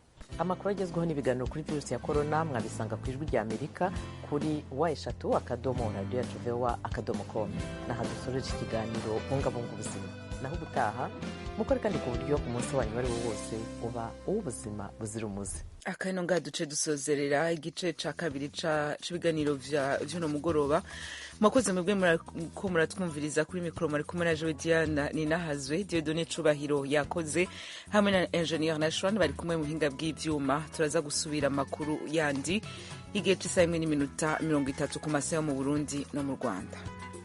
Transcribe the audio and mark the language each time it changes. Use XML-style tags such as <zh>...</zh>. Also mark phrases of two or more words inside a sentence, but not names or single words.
<rn>amakuru agezweho n'ibiganiro kuri virusi ya korona mwabisanga ku ijwi rya Amerika kuri wa@radiyo@voa.com. naho dusoreje ikiganiro bungabunga ubuzima. naho ubutaha mukore kandi ku buryo umunsi wanyu wari wo wose uba uw'ubuzima buzira umuze. akano ngaha duce dusozerera igice ca kabiri c'ibiganiro vy'uno mugoroba. mwakoze mwebwe ko muratwumviriza kuri mikoro mwari kumwe na Joe Diana Ninahazwe, Dieudonné Cubahiro yakoze hamwe na Engineer Nashwan bari kumwe mu buhinga bw'ivyuma. turaza gusubira amakuru yandi igihe c'isaha 1:30 ku masaha yo mu Burundi no mu Rwanda.</rn>